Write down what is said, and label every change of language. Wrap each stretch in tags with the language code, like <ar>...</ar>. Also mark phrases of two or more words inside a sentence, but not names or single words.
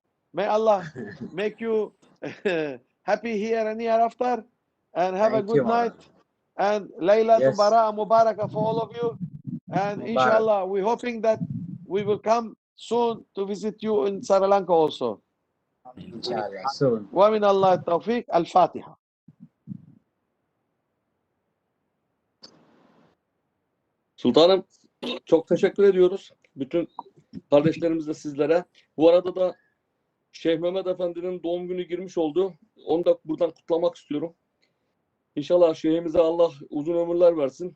<en>May Allah make you happy here and hereafter, and have a good night. And</en> <ar>Laylatul Bara'a Mubarakah</ar> <en>for all of you. And inshallah, we're hoping that we will come soon to visit you in Sri Lanka also. Inshallah, soon.</en> <ar>Wa min Allah tawfiq. Al-Fatiha.</ar> <tr>Sultanım, çok teşekkür ediyoruz. Bütün kardeşlerimiz de sizlere. Bu arada da Şeyh Mehmet Efendi'nin doğum günü girmiş oldu. Onu da buradan kutlamak istiyorum. İnşallah şeyhimize Allah uzun ömürler versin.</tr>